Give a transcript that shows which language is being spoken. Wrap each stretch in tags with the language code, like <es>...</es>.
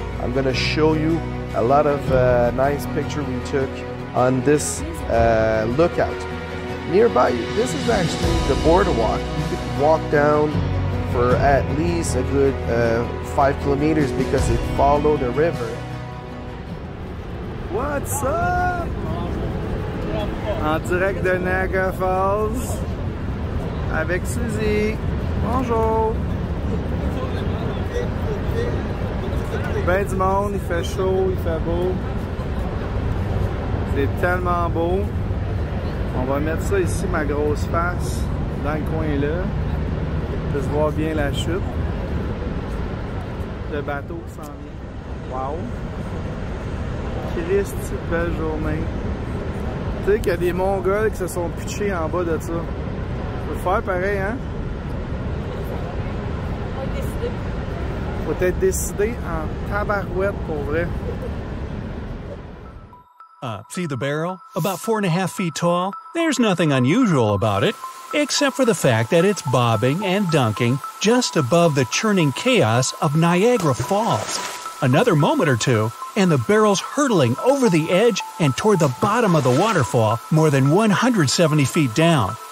<en>I'm gonna show you a lot of nice picture we took on this lookout. Nearby, this is actually the boardwalk. You could walk down for at least a good 5 kilometers because it follows the river. What's up?</en> <fr>En direct de Niagara Falls avec Suzy. Bonjour. Ben du monde, il fait chaud, il fait beau. C'est tellement beau. On va mettre ça ici, ma grosse face, dans le coin là. Pour se voir bien la chute. Le bateau qui s'en vient. Wow! Christ, cette belle journée. Tu sais qu'il y a des Mongols qui se sont pitchés en bas de ça. Faut le faire pareil, hein? Faut être décidé en tabarouette pour vrai.</fr> <en>See the barrel? About 4.5 feet tall? There's nothing unusual about it, except for the fact that it's bobbing and dunking just above the churning chaos of Niagara Falls. Another moment or two, and the barrel's hurtling over the edge and toward the bottom of the waterfall more than 170 feet down.</en>